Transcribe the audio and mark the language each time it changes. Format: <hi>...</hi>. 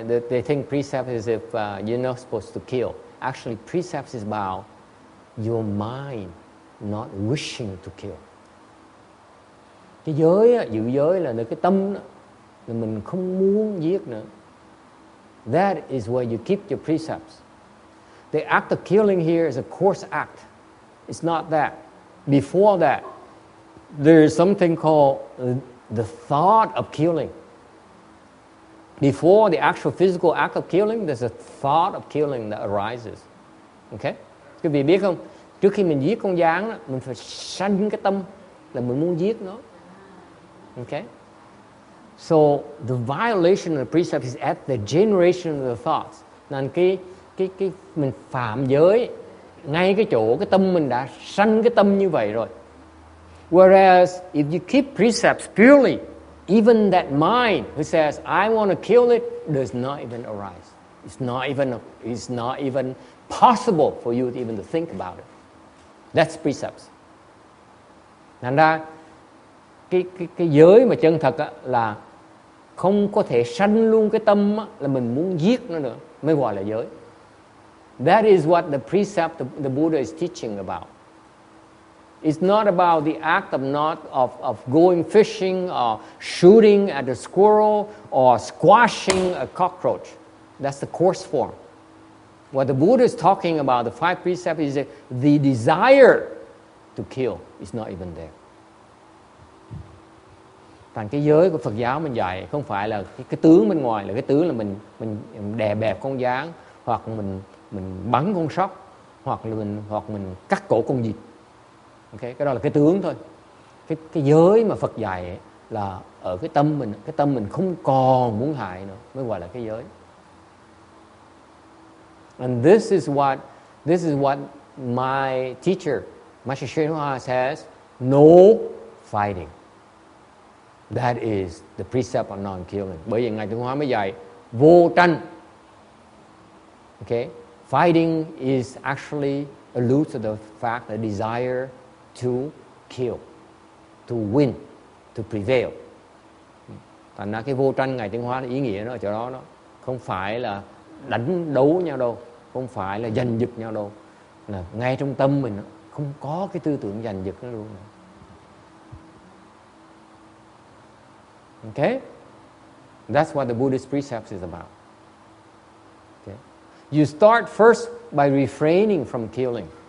<en>They think precept is if you're not supposed to kill. Actually, precepts is about your mind not wishing to kill.</en> <vi>Cái giới, giữ giới là cái tâm đó, là mình không muốn giết nữa.</vi> <en>That is where you keep your precepts. The act of killing here is a coarse act. It's not that. Before that, there is something called the thought of killing. Before the actual physical act of killing, there's a thought of killing that arises.</en> <vi>Okay? Quý vị biết không? Trước khi mình giết con gián đó, mình phải sanh cái tâm là mình muốn giết nó.</vi> <en>Okay? So the violation of the precept is at the generation of the thoughts.</en> <vi>Nên cái mình phạm giới ngay cái chỗ cái tâm mình đã sanh cái tâm như vậy rồi.</vi> <en>Whereas if you keep precepts purely, even that mind who says I want to kill it does not even arise. It's not even possible for you to even to think about it. That's precepts.</en> <vi>Thành ra cái giới mà chân thật á, là không có thể sanh luôn cái tâm á, là mình muốn giết nó nữa mới gọi là giới.</vi> <en>That is what the precept the Buddha is teaching about. It's not about the act of going fishing or shooting at a squirrel or squashing a cockroach. That's the coarse form. What the Buddha is talking about, the 5 precepts, is that the desire to kill is not even there.</en> <vi>Thành cái giới của Phật giáo mình dạy không phải là cái tướng bên ngoài, là cái tướng là mình đè bẹp con gián, hoặc mình bắn con sóc, hoặc mình cắt cổ con vịt. Okay? Cái đó là cái tướng thôi. Cái giới mà Phật dạy ấy, là ở cái tâm mình không còn muốn hại nữa mới gọi là cái giới.</vi> <en>And this is what my teacher, Master Srinivas, says: no fighting. That is the precept of non-killing.</en> <vi>Bởi vì Ngài Tịnh Hóa mới dạy vô tranh.</vi> <en>Okay? Fighting is actually alludes to the fact that desire to kill, to win, to prevail.</en> <vi>Thành ra cái vô tranh Ngài Tịnh Hóa ý nghĩa nó ở chỗ đó, không phải là đánh đấu nhau đâu, không phải là giành giật nhau đâu, là ngay trong tâm mình không có cái tư tưởng giành giật nó luôn.</vi> <en>Okay? That's what the Buddhist precepts is about. Okay? You start first by refraining from killing.</en>